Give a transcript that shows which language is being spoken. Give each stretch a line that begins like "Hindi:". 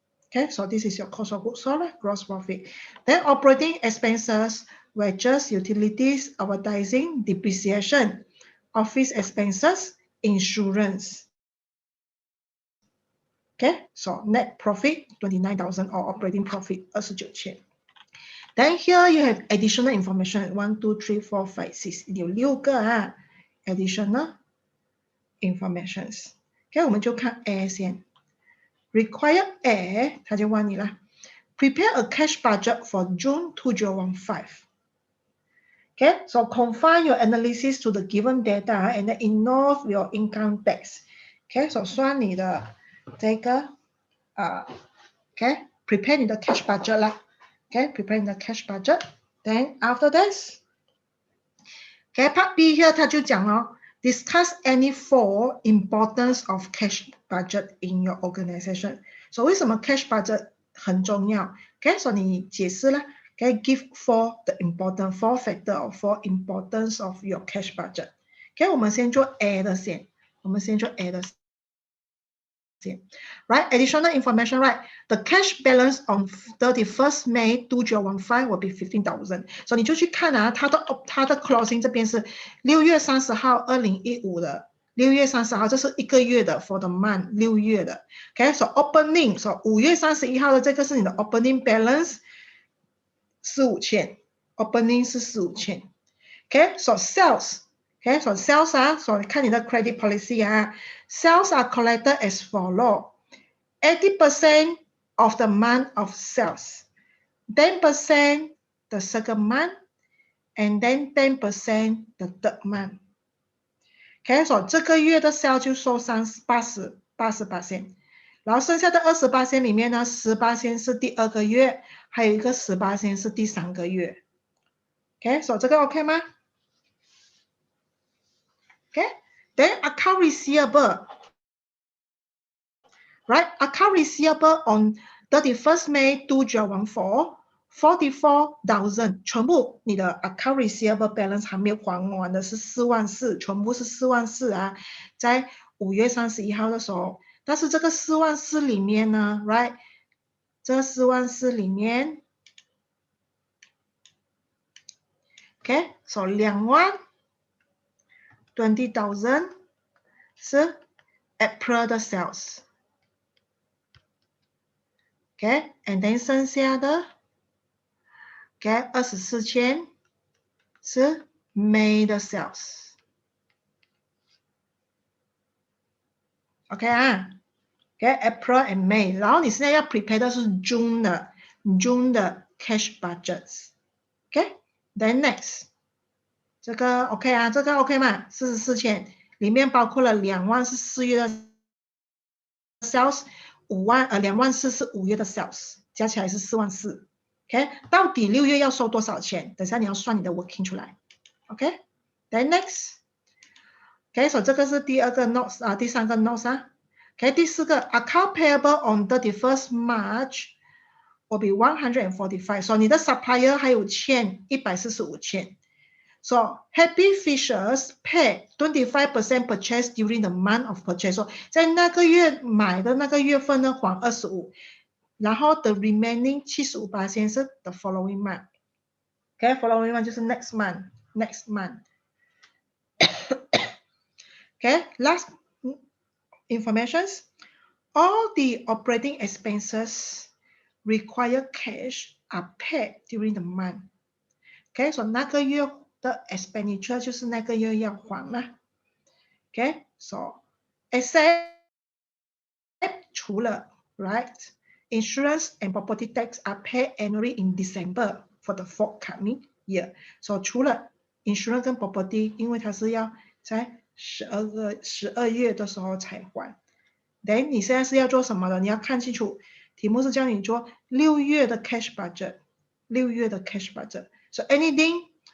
English: Okay, so this is your cost of goods sold, gross profit. Then operating expenses, wages, utilities, advertising, depreciation, office expenses, insurance. Okay, so net profit 29,000 or operating profit 29,000. Then here you have additional information 1, 2, 3, 4, 5, 6
Chinese: 有6个
English: additional informations.
Chinese: Okay, 我们就看 A 先。Require A 它就问你了。
English: Prepare a cash budget for June 2015. Okay, so confine your analysis to the given data and then involve your income tax.
Chinese: Okay, so 算你的这个okay, prepare 你的 cash budget 啦。
English: Okay, prepare 你的 cash budget. Then after this, okay, part B here
Chinese: 它就讲了
English: discuss any 4 importance of cash budget in your organization. So
Chinese: 为什么
English: cash budget
Chinese: 很重要
English: ？Okay, so
Chinese: 你解释了
English: ，Okay, give 4 the important 4 factor or 4 importance of your cash budget.
Chinese: Okay, 我们先做 A 的先，我们先做 A 的先。
English: Right, additional information, right? The cash balance on 31st May 2015 will be 15,000.
Chinese: So 你就去看啊，它的 closing 这边是6月30号2015的。
English: 6月30号，
Chinese: 这是1个月的
English: for the month 6月的 ，OK， so opening， so 5月31号
Chinese: 的这个是你的
English: opening balance 45,000 ，opening 是45,000 ，OK， so sales，OK， so sales 啊 ，so
Chinese: 看你的
English: credit policy 啊 ，sales are collected as follow， 80% of the month of sales， 10% the second month and then 10% the third month。
Chinese: Okay, so 这个月的 sale 就收80%，然后剩下的20%里面呢，10%是第2个月，还有一个10%是第3个月。
English: Okay, so
Chinese: 这个
English: OK 吗 ？Okay, then account receivable, right? Account receivable on 31st May 2014.
Chinese: 44,000， 全部你的 account receivable balance 还没有还完的是44,000，全部是44,000啊，在5月31号的时候，但是这个44,000里面呢 ，
English: right，
Chinese: 这44,000里面 ，OK， so 20,000 是 April 的 sales，OK，and then 剩下的。 Okay, 24,000是 May 的 sales。 OK 啊 ，
English: Okay, April and May，
Chinese: 然后你现在要 prepare 的是 June 的 cash budgets。 OK, then next， 这个 OK 啊，这个 OK 嘛，44,000里面包括了2万是4月的 sales， 24000是5月的 sales， 加起来是44,000。 OK， 到底6月要收多少钱？等下你要算你的 working 出来。 OK，
English: then next。
Chinese: OK， so 这个是第2个 notes 啊，第3个 notes 啊。
English: OK，
Chinese: 第4个
English: account payable on 31st March will be 145。
Chinese: So 你的 supplier 还有欠145,000。
English: So Happy Fishes pay 25% purchase during the month of purchase。
Chinese: So 在那个月买的那个月份呢，还25。然后
English: the remaining 75% 是 the following month。 Okay, following month 就是 next month. Okay, last informations. All the operating expenses require cash are paid during the month.
Chinese: Okay, so 那个月的 expenditure 就是那个月要还啦。
English: Okay, so except
Chinese: 除了
English: right。Insurance and property tax are paid annually in December for the forthcoming year.
Chinese: So 除了 insurance 跟 property， 因为它是要在12月的时候才还。 Then 你现在是要做什么的？你要看清楚，题目是叫你做6月的 cash budget， 6月的 cash budget.
English: So anything